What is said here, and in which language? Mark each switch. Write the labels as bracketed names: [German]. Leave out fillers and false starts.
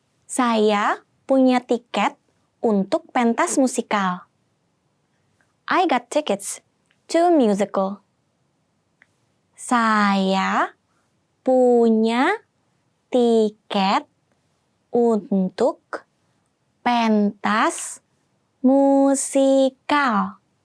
[Indonesian] Saya punya tiket untuk pentas musikal. [English] I got tickets to a musical. [Indonesian] Saya punya tiket untuk pentas musikal.